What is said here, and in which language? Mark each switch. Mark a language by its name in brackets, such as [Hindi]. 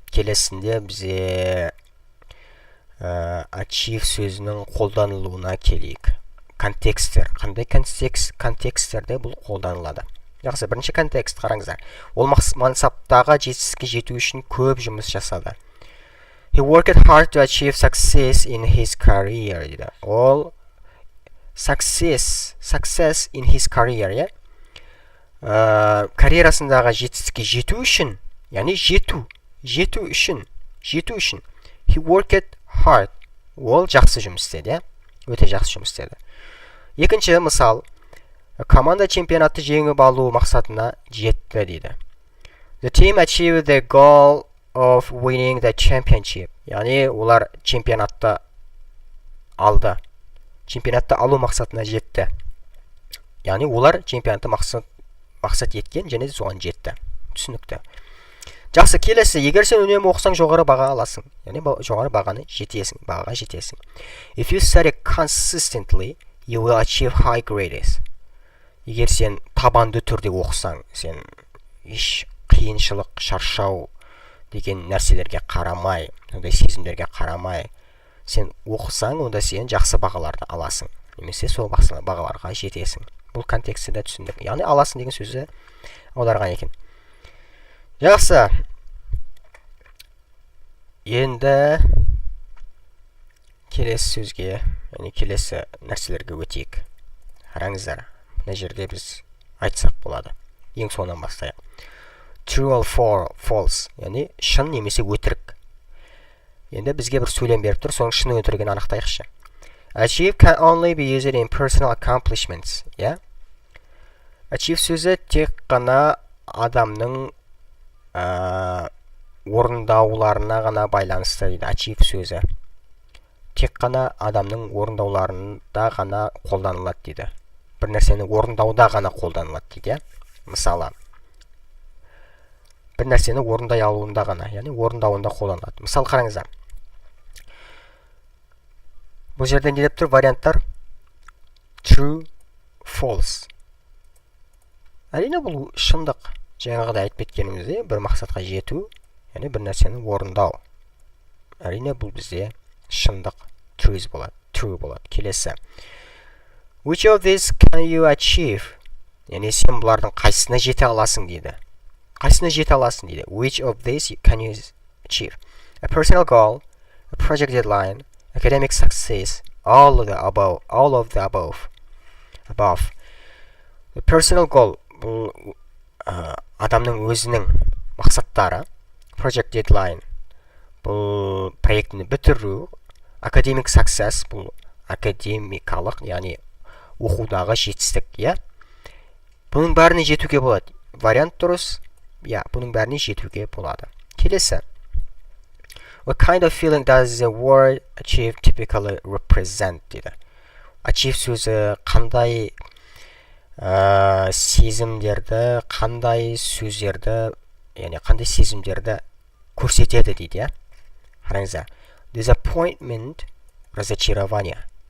[Kazakh] Келесінде бізде achieve сөзінің қолданылуына келейік. Контекстер. Қандай контексттерде бұл қолданылады? Жақсы, бірінші контекст қараңыздар. Ол мансаптағы жетістікке жету үшін көп жұмыс жасады. [English] He worked hard to achieve success in his career. [Kazakh] Ол [English] success in his career, [Kazakh] карьерасындағы жетістікке жету үшін, яғни жету үшін. [English] He worked hard. [Kazakh] Ол жақсы жұмыс істеді, өте жақсы жұмыс істеді. Екінші мысал, команда чемпионатты жеңіп алу мақсатына жетті дейді. [English] The team achieved the goal of winning the championship. [Kazakh] Яғни олар чемпионатты алды. Чемпионатты алу мақсатына жетті. Яғни олар чемпионатты мақсат еткен және соған жетті. Түсінікті. Жақсы, келесі, егер сен үнемі оқысаң жоғары баға аласың. Яғни жоғары бағаға жетесің. [English] If you study consistently, you will achieve high grades. [Kazakh] Егер сен табанды түрде оқысаң, сен еш қиыншылық, шаршау деген нәрселерге қарамай, ондай сезімдерге қарамай, сен оқысаң, онда сен жақсы бағаларды аласың. Немесе сол бағаларға жетесің. Бұл контекстіде түсіндік. Яғни аласың деген сөзі аударған екен. Жақсы. Енді келесі сөзге, яғни келесі нәрселерге өтейік. Қараңыздар, мына жерде біз айтсақ болады. Ең соңынан бастайық. [English] True or false, [Kazakh] яғни шын немесе өтірік. Енді бізге бір сөйлем беріп тұр, соның шын өтірігін анықтайықшы. [English] Achieve can only be used in personal accomplishments. [Kazakh] Achieve сөзі тек қана адамның орындауларына ғана байланысты дейді. Achieve сөзі тек қана адамның орындауларында ғана қолданылады дейді. Бір нәрсені орындауда ғана қолданылады дейді. Мысалы, бір нәрсені орындай алуында ғана, яғни орындауында қолданылады. Мысал қараңыздар. Бұл жерде не деп тұр? Варианттар true, false. Әрине бұл шындық. Жаңағыдай айтып кеткенімізде бір мақсатқа жету, яғни бір нәрсені орындау. Әрине бұл бізде шындық, true болады. Келесі. [English] Which of these can you achieve? [Kazakh] Яғни сен бұлардың қайсысына жете аласың дейді. Қайсысына жете аласың дейді. [English] Which of these can you achieve? A personal goal, a project deadline, academic success, all of the above. The personal goal [Kazakh] бұл адамның өзінің мақсаттары, [English] project deadline [Kazakh] бұл проектіні бітіру, [English] academic success [Kazakh] бұл академикалық, яғни оқудағы жетістік, бұның бәріне жетуге болады. Вариант дұрыс, бұның бәріне жетуге болады. Келесі. [English] What kind of feeling does the word achieve typically represent [Kazakh] дейді. Achieve сөзі қандай сезімдерді, қандай сөздерді, яғни қандай сезімдерді көрсетеді дейді. Қараңыздар. [English] Disappointment, разочарование.